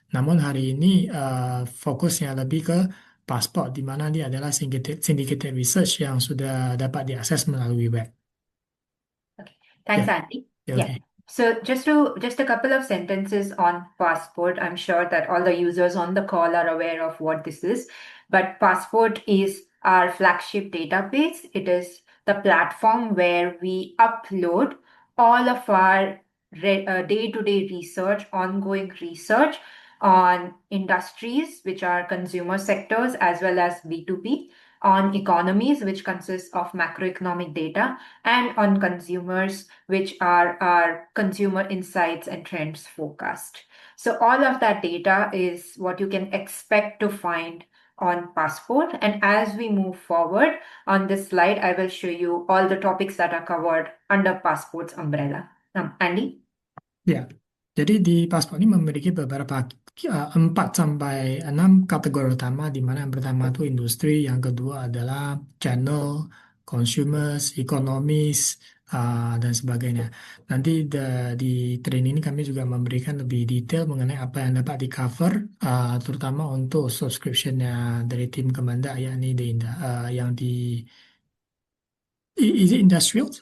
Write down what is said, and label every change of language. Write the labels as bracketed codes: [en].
[id] Namun hari ini fokusnya lebih ke paspor, di mana dia adalah syndicated research yang sudah dapat diakses melalui web. [en] Okay. Thanks, Andy. Okay. So just a couple of sentences on Passport. I'm sure that all the users on the call are aware of what this is, but Passport is our flagship database. It is the platform where we upload all of our day-to-day research, ongoing research on industries, which are consumer sectors, as well as B2B, on economies, which consists of macroeconomic data, and on consumers, which are our consumer insights and trends forecast. So all of that data is what you can expect to find on Passport. And as we move forward on this slide, I will show you all the topics that are covered under Passport's umbrella. Andy? [id] Ya, jadi di paspor ini memiliki beberapa 4 sampai 6 kategori utama, di mana yang pertama itu industri, yang kedua adalah channel, consumers, economies, dan sebagainya. Nanti di training ini kami juga memberikan lebih detail mengenai apa yang dapat di cover, terutama untuk subscriptionnya dari tim Kemendak, yakni yang di [en] is it industrial?